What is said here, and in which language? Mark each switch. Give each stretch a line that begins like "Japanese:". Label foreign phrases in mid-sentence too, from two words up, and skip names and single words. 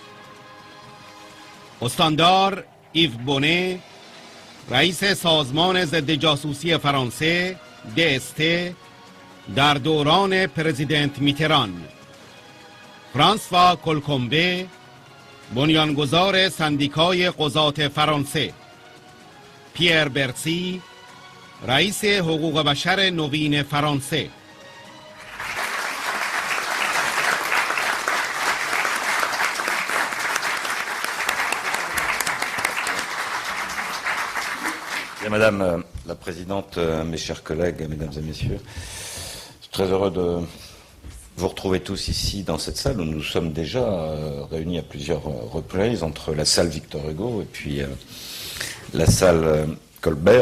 Persian: استاندار ایو بونه، رئیس سازمان ضد جاسوسی فرانسه DST در دوران پرزیدنت میتران. فرانسوا کلکومبه، بنیانگذار سندیکای قضات فرانسه. پیر برسی، رئیس حقوق بشر نوین فرانسه.
French: Madame la Présidente, mes chers collègues, Mesdames et Messieurs, je suis très heureux de vous retrouver tous ici dans cette salle où nous sommes déjà réunis à plusieurs reprises entre la salle Victor Hugo et puis la salle Colbert.